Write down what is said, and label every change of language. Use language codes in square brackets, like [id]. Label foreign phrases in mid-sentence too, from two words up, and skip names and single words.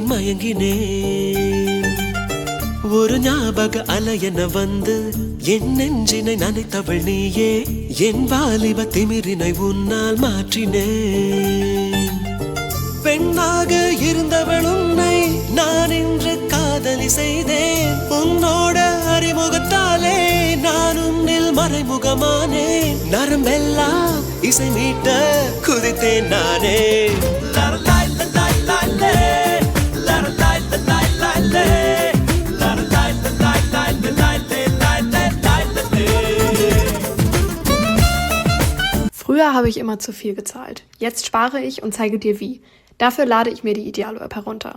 [ta] மயங்கினேன் ஒரு ஞாபக அலையென வந்து என் நெஞ்சினை நனைத்தவள் நீயே என் வாலிப திமிரினை உன்னால் மாற்றினேன் பெண்ணாக இருந்தவள் உன்னை நான் இன்று காதலி செய்தேன் உன்னோட அறிமுகத்தாலே நான் உன்னில் மறைமுகமானேன் நரம்பெல்லாம் இசை மீட்ட குதித்தேன் நானே [de] Früher habe ich immer zu viel gezahlt. Jetzt spare ich und zeige dir wie. Dafür lade ich mir die Idealo-App herunter.